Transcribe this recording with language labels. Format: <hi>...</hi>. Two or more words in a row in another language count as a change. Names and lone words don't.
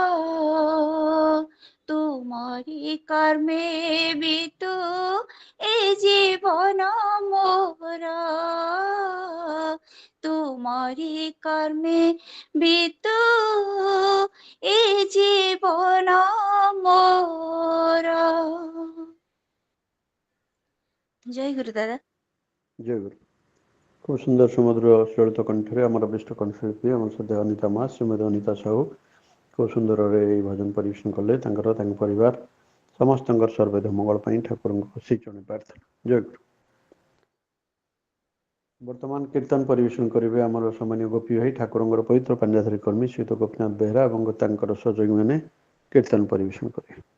<or>ତୁମରି କର୍ମେ ବିତୁ ଏ ଜୀବନ ମୋର ତୁମରି କର୍ମେ ବିତୁ ଏ ଜୀବନ ମୋର। ଜୟ ଗୁରୁ ଦାଦା। ଜୟ ଗୁରୁ। ଖୁବ ସୁନ୍ଦର ସୁମଧୁର ସଳିତ କଣ୍ଠରେ ଆମର ବିଷ୍ଟ କଣ୍ଠଶିଳ୍ପୀ ଆମର ସଦା ଅନିତା ମା ଶ୍ରୀମତୀ ଅନିତା ସାହୁ ଖୁବ ସୁନ୍ଦରରେ ଏହି ଭଜନ ପରିବେଷଣ କଲେ। ତାଙ୍କର ତାଙ୍କ ପରିବାର ସମସ୍ତଙ୍କର ସର୍ବଦା ମଙ୍ଗଳ ପାଇଁ ଠାକୁରଙ୍କ ଶ୍ରୀଚରଣ ପ୍ରାର୍ଥନା। ଜୟ ଗୁରୁ। ବର୍ତ୍ତମାନ କୀର୍ତ୍ତନ ପରିବେଷଣ କରିବେ ଆମର ସମ୍ମାନୀୟ ଗୋପୀ ଭାଇ ଠାକୁରଙ୍କର ପବିତ୍ର ପାଞ୍ଜାଧାରୀ କର୍ମୀ ଶ୍ରୀଯୁକ୍ତ ଗୋପୀନାଥ ବେହେରା ଏବଂ ତାଙ୍କର ସହଯୋଗୀମାନେ କୀର୍ତ୍ତନ ପରିବେଷଣ କରିବେ।</or>